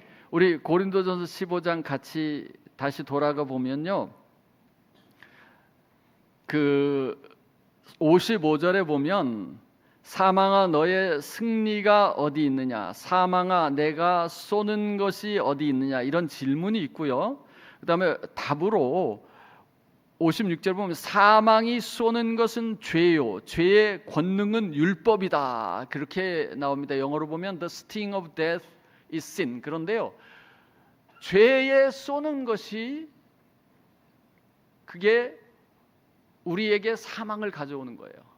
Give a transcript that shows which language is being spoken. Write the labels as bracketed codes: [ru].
[ko] 우리 고린도전서 15장 같이 다시 돌아가 보면요, 그 55절에 보면 사망아 너의 승리가 어디 있느냐, 사망아 내가 쏘는 것이 어디 있느냐, 이런 질문이 있고요. 그 다음에 답으로 56절 보면 사망이 쏘는 것은 죄요, 죄의 권능은 율법이다, 그렇게 나옵니다. 영어로 보면 [en] The sting of death is sin. [ko] 그런데요, 죄에 쏘는 것이 그게 우리에게 사망을 가져오는 거예요.